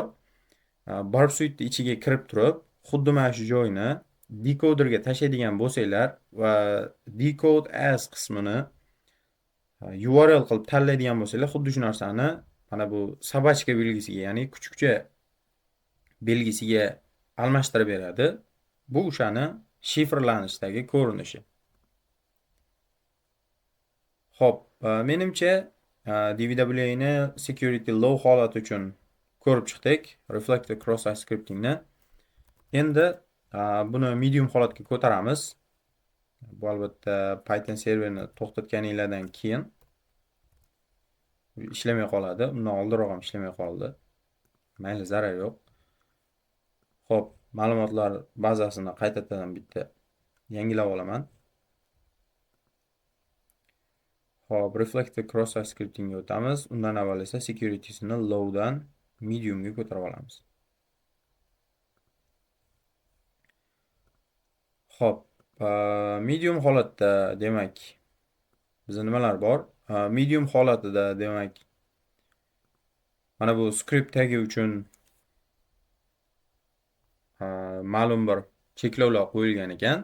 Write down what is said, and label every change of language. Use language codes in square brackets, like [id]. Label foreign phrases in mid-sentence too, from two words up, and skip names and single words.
[uz] Barb suite ichiga kirib turib, xuddi mana shu joyni decoderga tashlaydigan bo'lsanglar va [en] decode as [uz] qismini URL qilib tanlaydigan bo'lsanglar, xuddi shu narsani mana bu sabachka belgisiga, ya'ni kuchukcha belgisiga almashtirib beradi. Bu o'shani shifrlanishdagi ko'rinishi. Xo'p, menimcha DVWA ni [en] security low [uz] holat uchun ko'rib chiqdik. [en] Reflective cross-site scriptingni. [uz] Endi buni medium holatga ko'taramiz. Bu albatta Python serverini to'xtatganinglardan keyin ishlamay qoladi. Undan oldinroq ham ishlamay qoldi. Mayli, zarar yo'q. Xo'p, ma'lumotlar bazasini qaytadan bitta yangilab olaman. Xo'p, [en] reflective cross-site scriptingga [uz] o'tamiz. Undan avval esa security'sini lowdan mediumga ko'tarib olamiz. Xo'p, medium holatda demak bizda nimalar bor? Medium holatida demak mana bu script tagi uchun ma'lum bir cheklovlar qo'yilgan ekan.